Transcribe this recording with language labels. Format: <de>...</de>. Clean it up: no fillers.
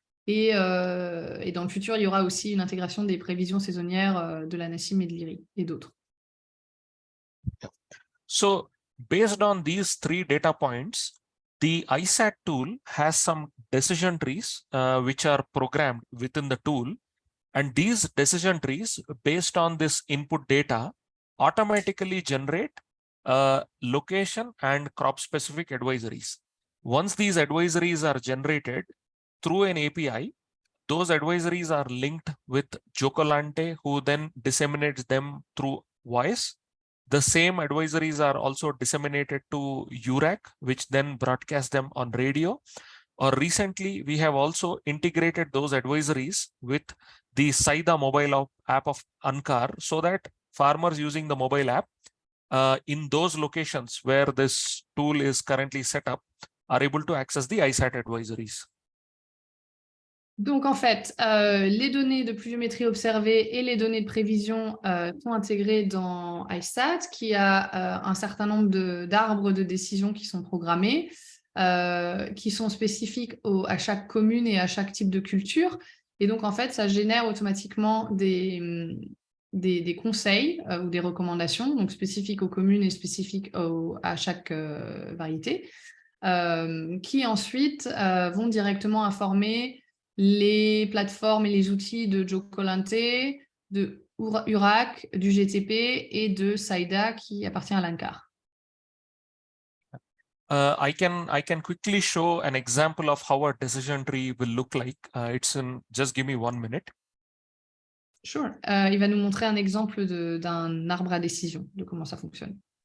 <fr>Et dans le futur, il y aura aussi une intégration des prévisions saisonnières de l'ANACIM et de l'ILRI et d'autres.</fr> <en>So, based on these 3 data points, the ISAT tool has some decision trees which are programmed within the tool. And these decision trees, based on this input data, automatically generate location and crop specific advisories. Once these advisories are generated through an API, those advisories are linked with Jocolante, who then disseminates them through voice. The same advisories are also disseminated to URAC, which then broadcasts them on radio. Or recently, we have also integrated those advisories with the Saida mobile app of ANCAR, so that farmers using the mobile app in those locations where this tool is currently set up are able to access the ISAT advisories.</en> <fr>Donc, en fait, les données de pluviométrie observée et les données de prévision sont intégrées dans ISAT, qui a un certain nombre d'arbres de décision qui sont programmés, qui sont spécifiques à chaque commune et à chaque type de culture. Et donc, en fait, ça génère automatiquement des conseils ou des recommandations, donc spécifiques aux communes et spécifiques à chaque variété, qui ensuite vont directement informer les plateformes et les outils de Jocolante, de URAC, du GTP et de Saida qui appartient à l'ANCAR.</fr> <en>I can quickly show an example of how a decision tree will look like. Just give me 1 minute. Sure.</en> <fr>Il va nous montrer un exemple d'un arbre à décision, de comment ça fonctionne.</fr>